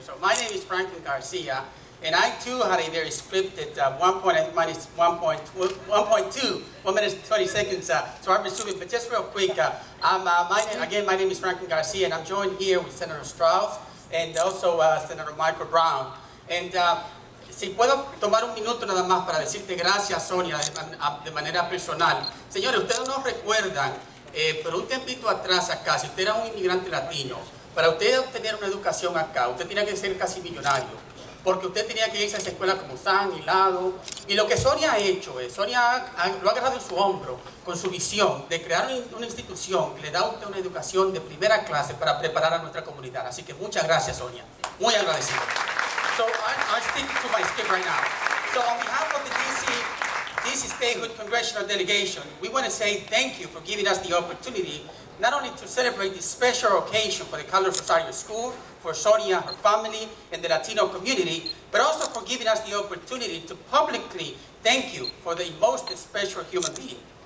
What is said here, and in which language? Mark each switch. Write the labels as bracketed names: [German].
[English] So my name is Franklin Garcia, and I too had a very scripted 1.2, 1 minute 20 seconds, so I'm resuming, but just real quick, my name is Franklin Garcia, and I'm joined here with Senator Strauss and also Senator Michael Brown. [Spanish] And si puedo tomar un minuto nada más para decirte gracias, Sonia, de manera personal. Señores, ustedes no recuerdan, pero un tiempito atrás acá, si usted era un inmigrante latino, para usted obtener una educación acá, usted tenía que ser casi millonario, porque usted tenía que irse a esa escuela como San, Hilado, y lo que Sonia ha hecho es, Sonia lo ha agarrado en su hombro, con su visión de crear una institución que le da a usted una educación de primera clase para preparar a nuestra comunidad. Así que muchas gracias, Sonia. Muy agradecido. [English] So I stick to my script right now. So on behalf of the DC Statehood Congressional Delegation, we want to say thank you for giving us the opportunity not only to celebrate this special occasion for the Carlos Rosario School, for Sonia, her family, and the Latino community, but also for giving us the opportunity to publicly thank you for the most special human being.